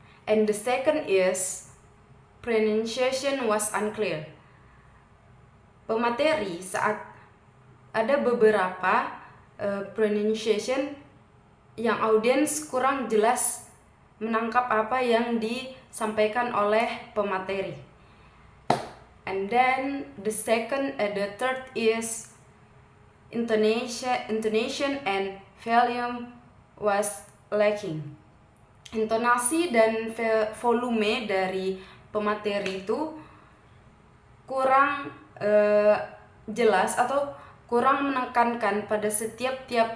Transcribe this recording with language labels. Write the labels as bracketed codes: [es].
[en] And the second is pronunciation was unclear. [id] Pemateri saat ada beberapa pronunciation yang audiens kurang jelas menangkap apa yang disampaikan oleh pemateri. [en] And then the third is intonation and volume was lacking. [id] Intonasi dan volume dari pemateri itu kurang jelas atau kurang menekankan pada setiap